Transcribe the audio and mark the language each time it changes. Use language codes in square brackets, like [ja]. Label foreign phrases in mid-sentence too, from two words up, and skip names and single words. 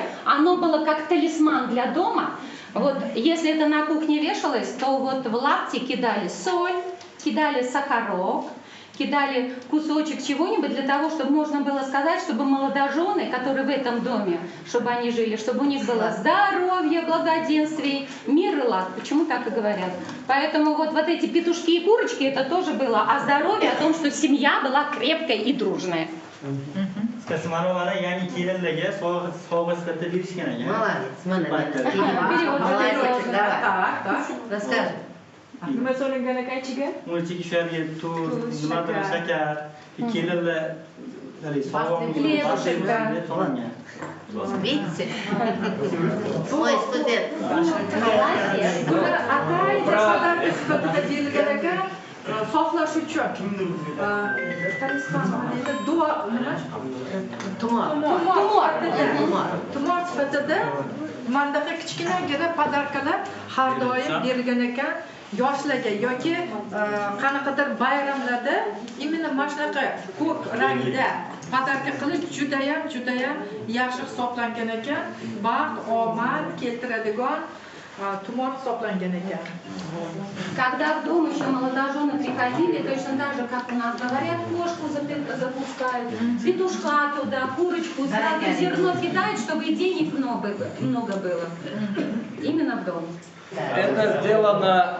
[ru] Оно было как талисман для дома. Вот если это на кухне вешалось, то вот в лапти кидали соль, кидали сахарок, кидали кусочек чего-нибудь для того, чтобы можно было сказать, чтобы молодожены, которые в этом доме, чтобы они жили, чтобы у них было здоровье, благоденствие, мир и лад. Почему так и говорят? Поэтому вот эти петушки и курочки, это тоже было о здоровье, о том, что семья была крепкой и дружная. [uz] Samavara yani kelinlarga sovg'a sifatida berishgan ekan. [ru] Молодец, mana. Перевод, Молодец, перевод. давай. Расскажи. [uz] Nima so'lingan ekan ichiga? Mulchiga shularga tuz, nimadir shakar, kelinlar sovg'a [ru] Видите? Мой студент. Молодец. [uz] Bular atayda sadarlik sifatida berilgan ekan, sog'lash uchun. Duo nima? Tumor. Tumor sifatida mandaqa kichkinagina podarkalar har doim berilgan ekan. Yoshlarga yoki qanaqadir bayramlarda imенно mana shunaqa ko'k rangda podarka qilish judayam yaxshi hisoblangan ekan. Baxt, omad keltiradigan tumor hisoblangan ekan. [ru] Когда в дом еще молодожены приходили, точно так же, как у нас говорят, кошку запускают, петушка туда, курочку, сразу зерно кидают, чтобы и денег много было. Именно в дом. Это сделано...